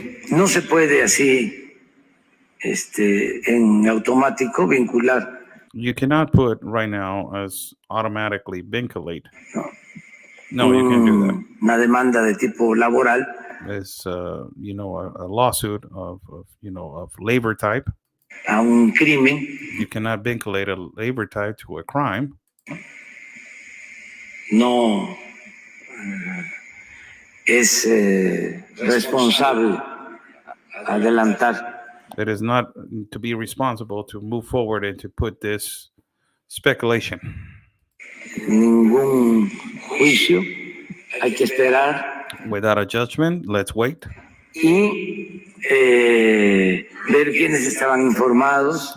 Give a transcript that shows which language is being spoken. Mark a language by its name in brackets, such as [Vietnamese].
[Spanish] No se puede así en automático vincular. [English] You cannot put right now as automatically vinculate. No, you can't do that. [Spanish] Una demanda de tipo laboral. [English] It's a lawsuit of labor type. [Spanish] A un crimen. [English] You cannot vinculate a labor type to a crime. [Spanish] No es responsable adelantar. [English] It is not to be responsible to move forward and to put this speculation. [Spanish] Ningún juicio. Hay que esperar. [English] Without a judgment, let's wait. [Spanish] Y ver quiénes estaban informados.